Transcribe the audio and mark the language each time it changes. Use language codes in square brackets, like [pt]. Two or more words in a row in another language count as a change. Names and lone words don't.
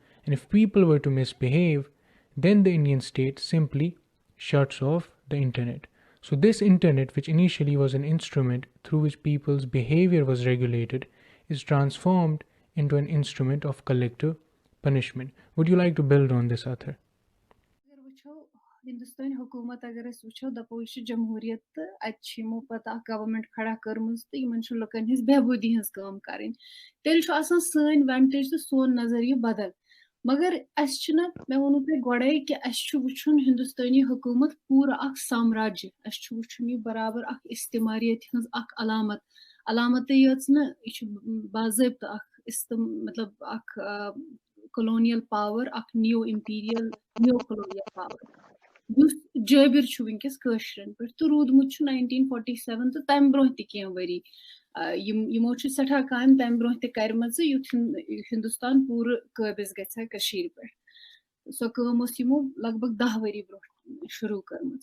[en] And if people were to misbehave, then the Indian state simply shuts off the internet. So this internet, which initially was an instrument through which people's behavior was regulated, is transformed into an instrument of collective punishment. Would you like to build on this, Ather? [ks] Hindustan hukumat agar أسۍ وٕچھو دَپو یہِ چھِ جمہوٗریت تہٕ اَتہِ چھِ یِمو پَتہٕ اکھ گورمنٹ کھڑا کٔرمٕژ تہٕ یِمن چھُ لُکن ہٕنٛز بہبوٗدی ہٕنٛز کٲم کَرٕنۍ. تیٚلہِ چھُ آسان سٲنۍ وٮ۪نٹیج تہٕ سون نظریہِ بدل. مگر اَسہِ چھُنہٕ, مےٚ ووٚنوٕ تۄہہِ گۄڈَے کہِ اَسہِ چھُ وٕچھُن ہِندُستٲنی حکوٗمت پوٗرٕ اکھ سامراجہِ. اَسہِ چھُ وٕچھُن یہِ برابر اکھ استعماریت ہٕنٛز اکھ علامتٕے یٲژ نہٕ, یہِ چھُ باضٲبطہٕ اکھ مطلب اکھ [en] colonial power, [ks] اکھ [en] neo imperial, neo colonial power. [ks] یُس جٲبِر چھُ وٕنکیٚس کٲشرٮ۪ن پٮ۪ٹھ تہٕ روٗدمُت چھُ 1947 تہٕ تَمہِ برونٛہہ تہِ کینٛہہ ؤری. یِمو چھُ سٮ۪ٹھاہ کامہِ تَمہِ برونٛہہ تہِ کَرِمَژٕ یُتھ ہِندُستان پوٗرٕ قٲبِض گژھِ ہا کٔشیٖرِ پٮ۪ٹھ. سۄ کٲم ٲس یِمو لگ بگ 10 ؤری برونٛہہ شروٗع کٔرمٕژ.